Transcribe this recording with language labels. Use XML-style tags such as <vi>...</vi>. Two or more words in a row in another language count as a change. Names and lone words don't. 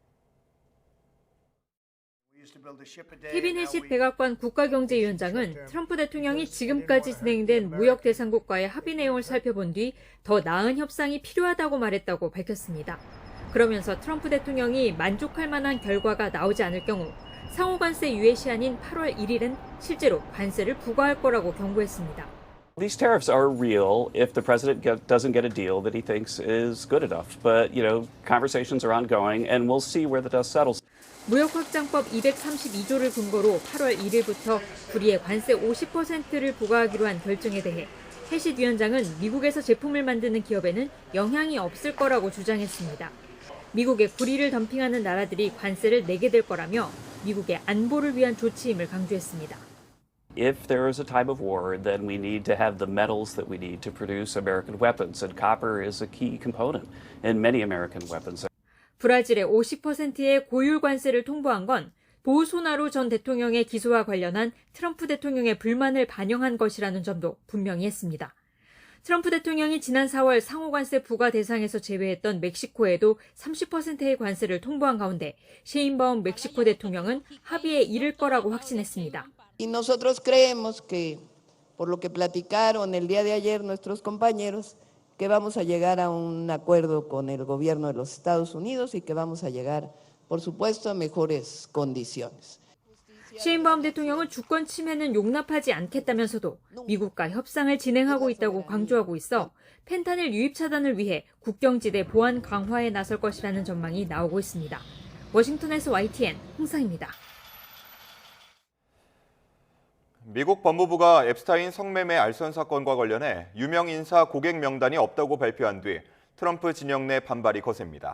<ko>케빈 해시 백악관 국가경제위원장은 트럼프 대통령이 지금까지 진행된 무역 대상국과의 합의 내용을 살펴본 뒤 더 나은 협상이 필요하다고 말했다고 밝혔습니다. 그러면서 트럼프 대통령이 만족할 만한 결과가 나오지 않을 경우 상호관세 유예 시한인 8월 1일은 실제로 관세를 부과할 거라고 경고했습니다.</ko> <en>These tariffs are real if the president doesn't get a deal that he thinks is good enough. But, conversations are ongoing and we'll see where the dust settles.</en> <ko>무역확장법 232조를 근거로 8월 1일부터 불이에 관세 50%를 부과하기로 한 결정에 대해 해시 위원장은 미국에서 제품을 만드는 기업에는 영향이 없을 거라고 주장했습니다. 미국에 구리를 덤핑하는 나라들이 관세를 내게 될 거라며 미국의 안보를 위한 조치임을 강조했습니다.</ko> <en>If there is a time of war, then we need to have the metals that we need to produce American weapons, and copper is a key component in many American weapons.</en> <ko>브라질의 50%의 고율 관세를 통보한 건 보우소나로 전 대통령의 기소와 관련한 트럼프 대통령의 불만을 반영한 것이라는 점도 분명히 했습니다. 트럼프 대통령이 지난 4월 상호관세 부과 대상에서 제외했던 멕시코에도 30%의 관세를 통보한 가운데 셰인바움 멕시코 대통령은 합의에 이를 거라고 확신했습니다.</ko> <es>Y nosotros creemos que, por lo que platicaron el día de ayer nuestros compañeros, que vamos a llegar a un acuerdo con el gobierno de los Estados Unidos y que vamos a llegar, por supuesto, a mejores condiciones.</es> <ko>셰인바움 대통령은 주권 침해는 용납하지 않겠다면서도 미국과 협상을 진행하고 있다고 강조하고 있어 펜타닐 유입 차단을 위해 국경지대 보안 강화에 나설 것이라는 전망이 나오고 있습니다. 워싱턴에서 YTN 홍상입니다. 미국 법무부가 앱스타인 성매매 알선 사건과 관련해 유명 인사 고객 명단이 없다고 발표한 뒤 트럼프 진영 내 반발이 거셉니다.</ko>